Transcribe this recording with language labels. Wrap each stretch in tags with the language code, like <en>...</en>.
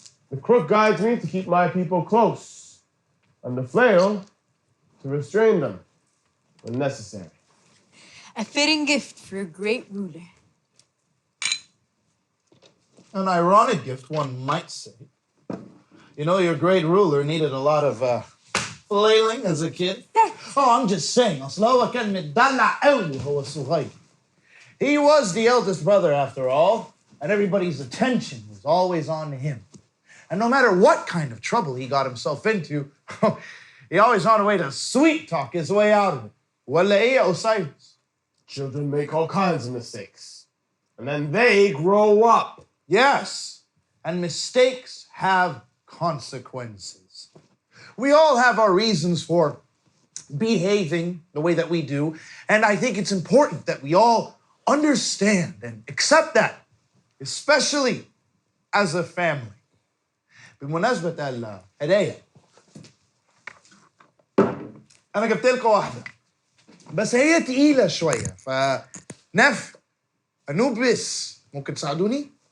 <en>The crook guides me to keep my people close, and the flail to restrain them when necessary. A fitting gift for a great ruler. An ironic gift, one might say. You know, your great ruler needed a lot of flailing as a kid. Oh, I'm just saying.</en> <ar>أصل هو كان متدلع قوي هو الصغير.</ar> <en>He was the eldest brother after all, and everybody's attention was always on him. And no matter what kind of trouble he got himself into, he always found a way to sweet talk his way out of it.</en> <ar>ولا إيه يا Osiris?</ar> <en>Children make all kinds of mistakes, and then they grow up. Yes, and mistakes have consequences. We all have our reasons for behaving the way that we do, and I think it's important that we all understand and accept that, especially as a family.</en> <ar>بمناسبة الهدايا أنا جبت لكم واحدة بس هي تقيلة شوية فنف أنوبس ممكن تساعدوني؟</ar>